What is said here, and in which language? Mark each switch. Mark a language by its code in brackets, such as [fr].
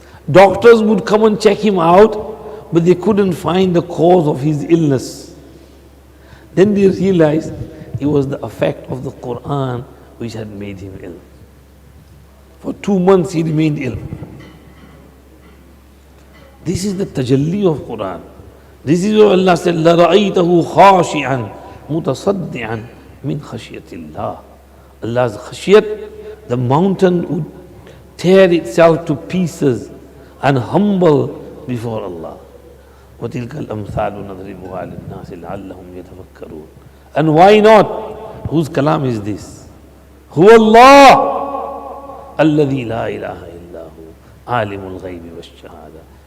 [en] Doctors would come and check him out, but they couldn't find the cause of his illness. Then they realized it was the effect of the Quran which had made him ill. For 2 months he remained ill. This is the tajalli of Quran. This is what Allah said, [ar] لَرَأَيْتَهُ خَاشِعًا مُتَصَدِّعًا مِنْ خَشْيَةِ اللَّهِ. [en] Allah's khashiyat, the mountain would tear itself to pieces and humble before Allah. [ar] وَتِلْكَ الْأَمْثَالُ نَضْرِبُهَا لِلنَّاسِ لَعَلَّهُمْ يَتَفَكَّرُونَ. [en] And why not? Whose kalam is this? [ar] هُوَ اللَّهُ الَّذِي لَا إِلَهَ إِلَّا هُوَ عَالِمُ الْغَيْبِ وَالشَّهَادَةِ.